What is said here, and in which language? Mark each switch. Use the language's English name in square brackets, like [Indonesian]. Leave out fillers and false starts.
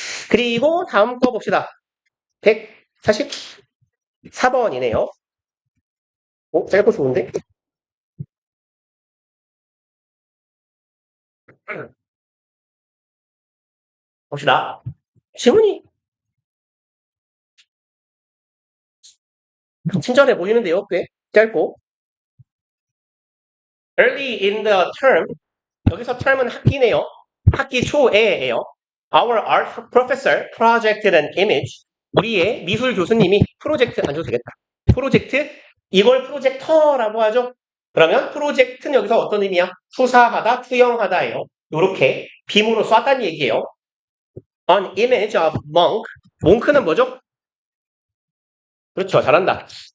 [Korean] 그리고 다음 거 봅시다. 144번이네요. 짧고 좋은데? 봅시다. 질문이 친절해 보이는데요. 꽤 짧고. [English] Early in the term, [Korean] 여기서 [English] term은 [Korean] 학기네요. 학기 초에예요. [English] Our art professor projected an image. [Korean] 우리의 미술 교수님이 프로젝트, 안 줘도 되겠다. 프로젝트, 이걸 프로젝터라고 하죠. 그러면 프로젝트는 여기서 어떤 의미야? 투사하다, 투영하다예요. 요렇게 빔으로 쐈다는 얘기예요. [English] An image of monk. [Korean] 몽크는 뭐죠? 그렇죠. 잘한다.